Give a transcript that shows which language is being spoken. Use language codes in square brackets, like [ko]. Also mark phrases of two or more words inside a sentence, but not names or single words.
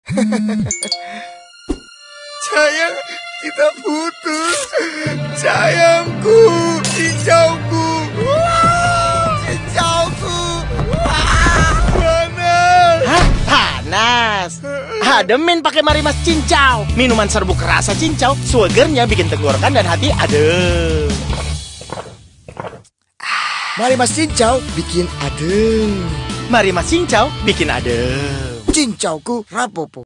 [id] Sayang, kita putus. Sayangku, cincauku. Cincauku. Panas. Hah? Panas. Ademin pakai Marimas Cincau. Minuman serbuk rasa cincau, sugernya bikin tenggorokan dan hati adem. Marimas cincau bikin adem. Marimas Cincau bikin adem. Cincauku rapopo.